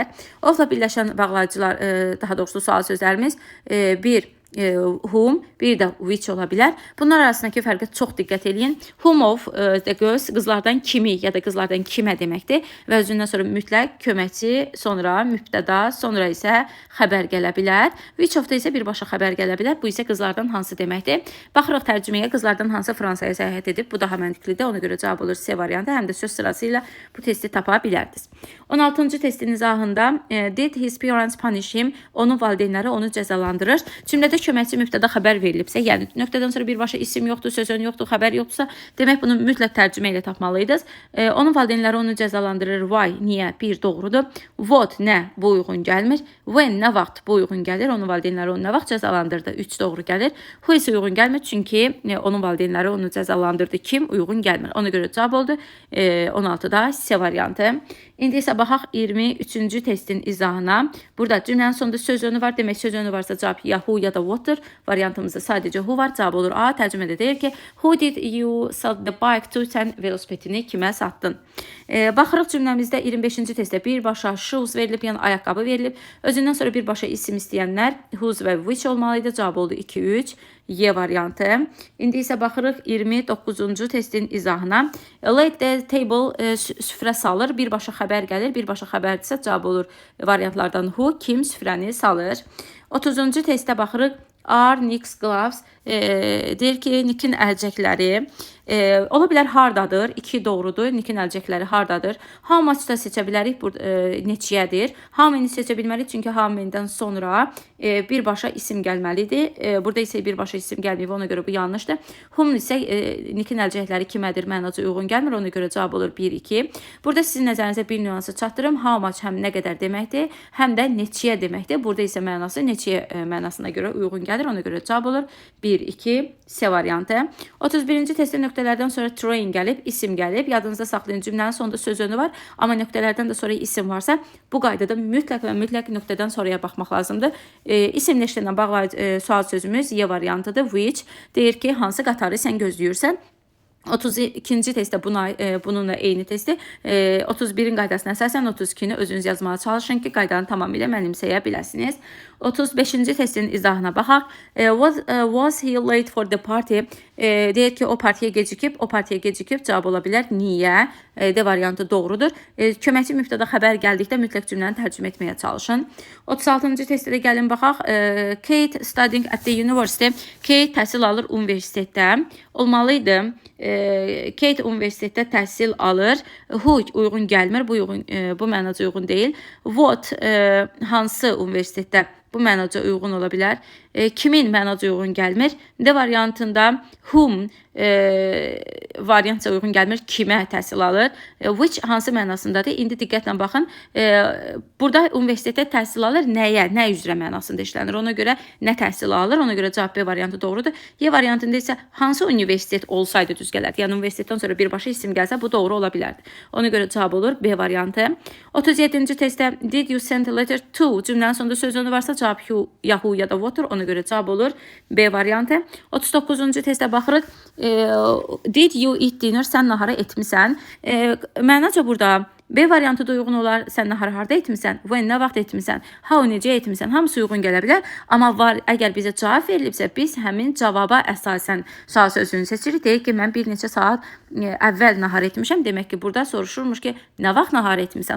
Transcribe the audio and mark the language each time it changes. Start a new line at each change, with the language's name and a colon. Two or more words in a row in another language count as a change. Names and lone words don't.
Azerbaijani: Ofla birləşən bağlayıcılar, daha doğrusu sual sözlərimiz 1, whom, bir də which ola bilər. Bunlar arasındakı fərqə çox diqqət edin.
English: Whom of
Azerbaijani: qızlardan kimi ya da qızlardan kimə deməkdir və özündən sonra mütləq köməkçi, sonra mübtəda, sonra isə xəbər gələ bilər.
English: Which of
Azerbaijani: da isə birbaşa xəbər gələ bilər. Bu isə qızlardan hansı deməkdir. Baxırıq tərcüməyə, qızlardan hansı Fransaya səyahət edib. Bu daha məntiqlidir. Ona görə cavab olur C variantı. Həm də söz sırası ilə bu testi tapa bilərdiniz. 16-cı testin izahında
English: did his parents punish him?
Azerbaijani: Onun valideynləri onu cəzalandırır. Cümlədə köməkçi mübtəda xəbər verilibsə, yəni nöqtədən sonra birbaşa isim yoxdur, söz önü yoxdur, xəbər yoxdursa, demək bunu mütləq tərcümə ilə tapmalıydınız. Onun valideynləri onu cəzalandırır. Why? Niyə? 1 doğrudur. What? Nə? Bu uyğun gəlmir. When? Nə vaxt? Bu uyğun gəlir. Onun valideynləri onu nə vaxt cəzalandırdı? 3 doğru gəlir. Who isə uyğun gəlmir, çünki onun valideynləri onu cəzalandırdı. Kim? Uyğun gəlmir. Ona görə cavab oldu 16-da C variantı. İndi isə baxaq 23-cü testin izahına. Burada cümlənin sonunda söz önü var. Demək söz önü varsa cavab ya who ya da what'dır. Variantımızda sadəcə who var. Cavab olur A. Tərcümədə deyir ki,
English: who did you sell the bike to?
Azerbaijani: Sən velosipedini kimə satdın? Baxırıq cümləmizdə 25-ci testdə birbaşa shoes verilib, yəni ayaqqabı verilib. Özündən sonra birbaşa isim istəyənlər whose və which olmalıydı. Cavab oldu 2, 3. Y variantı. İndi isə baxırıq 29-cu testin izahına.
English: Lay the table,
Azerbaijani: süfrə salır. Birbaşa xəbər gəlir. Birbaşa xəbərdirsə cavab olur variantlardan who, kim süfrəni salır. 30-cu testə baxırıq.
English: Are Nick's gloves?
Azerbaijani: Deyir ki, Nick'in əlcəkləri ola bilər hardadır? 2 doğrudur. Nick'in əlcəkləri hardadır?
English: How much
Azerbaijani: da seçə bilərik. Neçiyədir?
English: How many
Azerbaijani: seçə bilməliyik, çünki
English: how many'dən
Azerbaijani: sonra birbaşa isim gəlməlidir. Burada isə birbaşa isim gəlməyib, ona görə bu yanlışdır. Whom isə Nick'in əlcəkləri kimədir mənacı uyğun gəlmir, ona görə cavab olur 1, 2. Burada sizin nəzərinizə bir nüansı çatdırım.
English: How much
Azerbaijani: həm nə qədər deməkdir, həm də neçiyə deməkdir. Burada isə mənası neçiyə mənasına görə uyğun gəlir, ona görə cavab olur 1, 2, C variantı. 31-ci testdə nöqtələrdən sonra train gəlib, isim gəlib. Yadınızda saxlayın, cümlənin sonunda söz önü var, amma nöqtələrdən də sonra isim varsa, bu qaydada mütləq və mütləq nöqtədən sonraya baxmaq lazımdır. İsimləşdirən bağlayıcı sual sözümüz Y variantıdır. Which deyir ki, hansı qatarı sən gözləyirsən? 32-ci testdə bununla eyni testi 31-in qaydasına əsasən 32-ni özünüz yazmağa çalışın ki, qaydanı tamamilə mənimsəyə biləsiniz. 35-ci testin izahına baxaq.
English: Was he late for the party?
Azerbaijani: Deyir ki, o partiyə gecikib, cavab ola bilər. Niyə? D variantı doğrudur. Köməkçi mübtəda xəbər gəldikdə mütləq cümləni tərcümə etməyə çalışın. 36-cı testdə də gəlin baxaq.
English: Kate studying at the university.
Azerbaijani: Kate təhsil alır universitetdə. Olmalıydı. Kate universitetdə təhsil alır. Who uyğun gəlmir. Bu mənaca uyğun deyil. What hansı universitetdə? Bu mənaca uyğun ola bilər. Kimin mənaca uyğun gəlmir? D variantında whom variantça uyğun gəlmir. Kimə təhsil alır? Which hansı mənasındadır? İndi diqqətlə baxın. Burada universitetdə təhsil alır nəyə? Nə üzrə mənasında işlənir? Ona görə nə təhsil alır? Ona görə cavab B variantı doğrudur. Y variantında isə hansı universitet olsaydı düz gələrdi? Yəni universitetdən sonra birbaşa isim gəlsə bu doğru ola bilərdi. Ona görə cavab olur B variantı. 37-ci testdə
English: did you send a letter to?
Azerbaijani: Cümlənin sonunda söz onu varsa cavab Yahoo ya da Water. Ona görə cavab olur B variantı. 39-cu testə baxırıq.
English: Did you eat dinner?
Azerbaijani: Sən nahara etmisən. Mənaca burada B variantı da uyğun olar. Sən nahar harda etmisən? When nə vaxt etmisən? How necə etmisən? Hamısı uyğun gələ bilər. Amma əgər bizə cavab verilibsə, biz həmin cavaba əsasən sual sözünü seçirik. Deyək ki, mən bir neçə saat əvvəl nahar etmişəm. Demək ki, burada soruşulmuş ki, nə vaxt nahar etmisən?